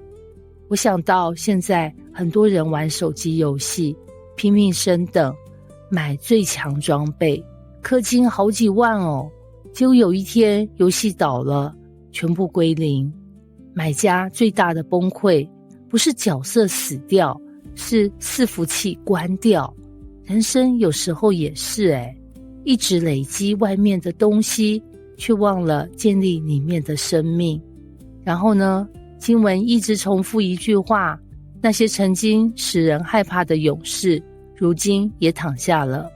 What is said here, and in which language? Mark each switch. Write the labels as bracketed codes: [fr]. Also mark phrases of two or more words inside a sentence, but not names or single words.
[zh] 我想到現在很多人玩手機遊戲，拼命升等，買最強裝備，氪金好幾萬哦，結果有一天遊戲倒了，全部歸零。買家最大的崩潰，不是角色死掉，是伺服器關掉。人生有時候也是一直累積外面的東西，卻忘了建立裡面的生命。然後呢，經文一直重複一句話，那些曾經使人害怕的勇士，如今也躺下了。